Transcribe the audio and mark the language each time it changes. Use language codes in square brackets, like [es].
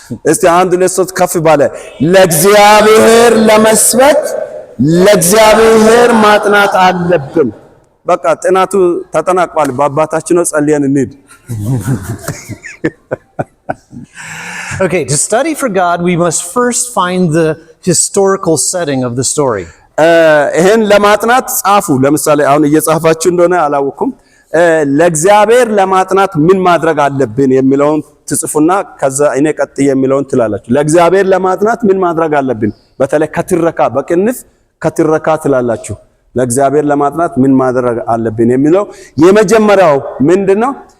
[am] እስቲ 1 2 3 ከፍ ባለ ለእግዚአብሔር ለመስበክ ለእግዚአብሔር ማጥናት አለብን። በቃ ጥናቱ ተጠናቋል። በአባታችን ነው ጸልየን እንሂድ። [en] Okay, to study for God, we must first find the historical setting of the story. [am] ይሄን ለማጥናት ጻፉ። ለምሳሌ አሁን እየጻፋችሁ እንደሆነ አላወኩም። ለእግዚአብሔር ለማጥናት ምን ማድረግ አለብን የሚለውን ትጽፉና ከዛ እኔ ቀጥ የሚለውን ትላላችሁ። ለእግዚአብሔር ለማጥናት ምን ማድረግ አለብን? በተለይ ከትረካ በቅንፍ ከትረካ ትላላችሁ። ለእግዚአብሔር ለማጥናት ምን ማድረግ አለብን የሚለው የመጀመሪያው ምንድነው?